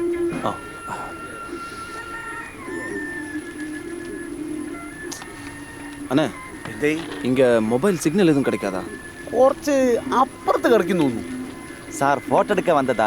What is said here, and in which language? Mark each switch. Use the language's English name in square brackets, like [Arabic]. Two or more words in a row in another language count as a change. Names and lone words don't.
[Tamil] அண்ணே இங்கே மொபைல் சிக்னல் எதுவும் கிடைக்காதா? [Malayalam] കുറച്ച് അപ്പുറത്ത് കിടക്കുന്നു [Tamil] சார் ஃபோட்டோ எடுக்க வந்ததா?